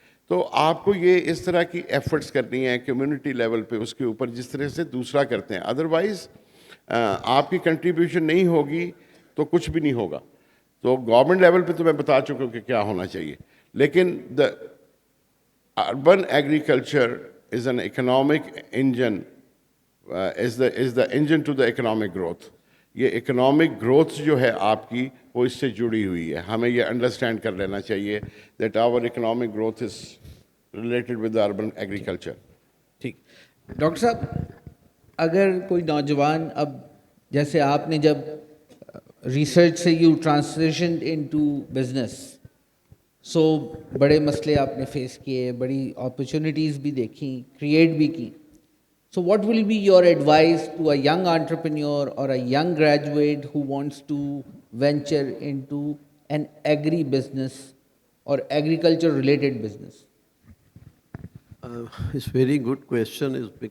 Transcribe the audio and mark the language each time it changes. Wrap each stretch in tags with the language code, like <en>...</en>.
<ur>تو آپ کو یہ اس طرح کی ایفرٹس کرنی ہے کمیونٹی لیول پہ, اس کے اوپر جس طرح سے دوسرا کرتے ہیں. ادروائز آپ کی کنٹریبیوشن نہیں ہوگی تو کچھ بھی نہیں ہوگا. تو گورنمنٹ لیول پہ تو میں بتا چکا ہوں کہ کیا ہونا چاہیے, لیکن</ur> <en>The urban agriculture is an economic engine, is the engine to the economic growth.</en> <ur>یہ اکنامک گروتھ جو ہے آپ کی وہ اس سے جڑی ہوئی ہے. ہمیں یہ انڈرسٹینڈ کر لینا چاہیے</ur> <en>That our economic growth is related with urban agriculture.</en> <ur>ٹھیک. ڈاکٹر صاحب اگر کوئی نوجوان اب جیسے آپ نے جب ریسرچ سے یو ٹرانسلیشن انٹو بزنس، سو بڑے مسئلے آپ نے فیس کیے، بڑی اپرچونیٹیز بھی دیکھیں، کریٹ بھی کی.</ur> <en>So what will be your advice to a young entrepreneur or a young graduate who wants to venture into an agri business or agriculture related business? It's very good question.</en>